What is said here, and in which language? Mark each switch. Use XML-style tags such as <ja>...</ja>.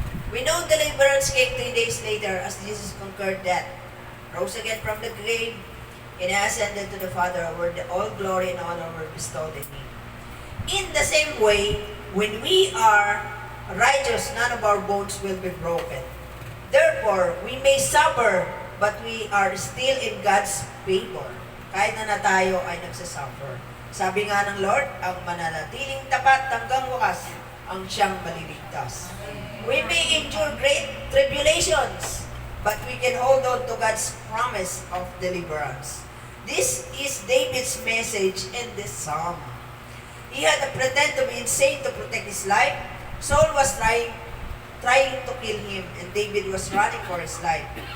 <en>We know deliverance came 3 days later as Jesus conquered death, rose again from the grave, and ascended to the Father, where all glory and honor were bestowed in Him. In the same way, when we are righteous, none of our bones will be broken. Therefore, we may suffer, but we are still in God's favor.</en> <tl>Kahit na tayo ay nagsasuffer. Sabi nga ng Lord, ang mananatiling tapat hanggang wakas, ang siyang maliligtas.</tl> <en>We may endure great tribulations, but we can hold on to God's promise of deliverance. This is David's message in this psalm. He had to pretend to be insane to protect his life. Saul was trying to kill him, and David was running for his life.</en>